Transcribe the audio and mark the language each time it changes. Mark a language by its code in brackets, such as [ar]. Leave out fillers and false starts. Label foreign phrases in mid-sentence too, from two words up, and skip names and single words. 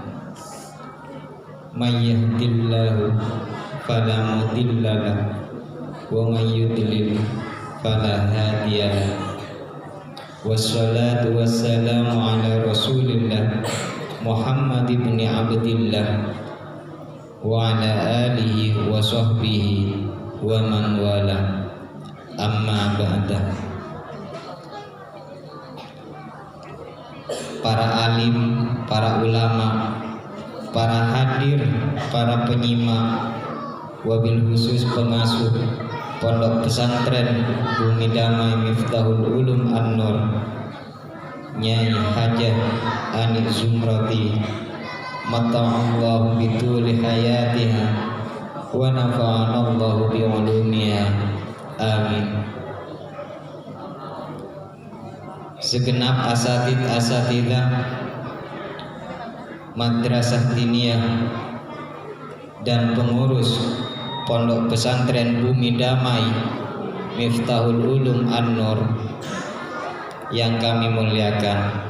[ar] من يهده الله فلا مضل له ومن يضلل فلا هادي له. والصلاة والسلام على رسول الله محمد بن عبد الله وعلى آله وصحبه ومن والاه. أما بعد. [id] Para alim, para ulama, para hadir, para penyimak, [ar] وبالخصوص [id] pengasuh Pondok Pesantren Bumi Damai Miftahul Ulum An-Nur, Nyai Hajah Ani Zumrati, [ar] متع الله بطول حياتها ونفعنا الله بعلومها, [id] amin. Segenap asatidah Madrasah Diniyah dan pengurus Pondok Pesantren Bumi Damai Miftahul Ulum An-Nur yang kami muliakan,